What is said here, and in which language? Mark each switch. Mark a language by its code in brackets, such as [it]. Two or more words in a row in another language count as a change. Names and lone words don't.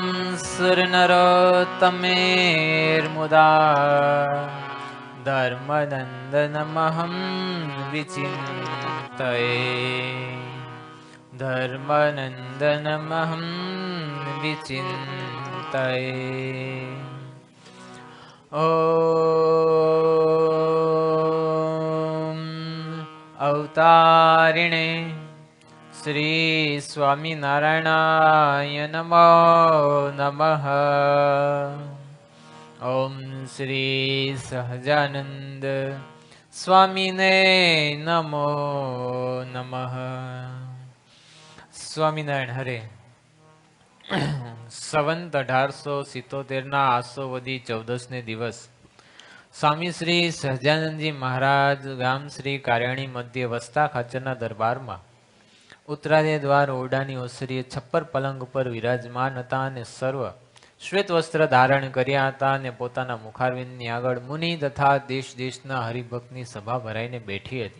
[sa] સુરનરોત્તમેર્મુદા ધર્મનંદનમહં વિચિन्तये ધર્મનંદનમહં વિચિन्तये ॐ अवतारिणे श्री स्वामिनारायणाय नमो नमः। ओम श्री सहजानंद स्वामीने नमो नमः। [gu] સ્વામિનારાયણ હરે. સંવંત 1877 આસો વદી 14 ને દિવસ સ્વામી શ્રી સહજાનંદજી મહારાજ ગામ શ્રી કાર્યાણી મધ્ય વસ્તા ખાચરના દરબારમાં ઉત્તરાદય દ્વાર ઓરડાની ઓસરીએ છપ્પર પલંગ ઉપર વિરાજમાન હતા અને સર્વ શ્વેત વસ્ત્ર ધારણ કર્યા હતા અને પોતાના મુખારવિંદની આગળ મુનિ તથા દેશ દેશના હરિભક્તની સભા ભરાઈને બેઠી હતી.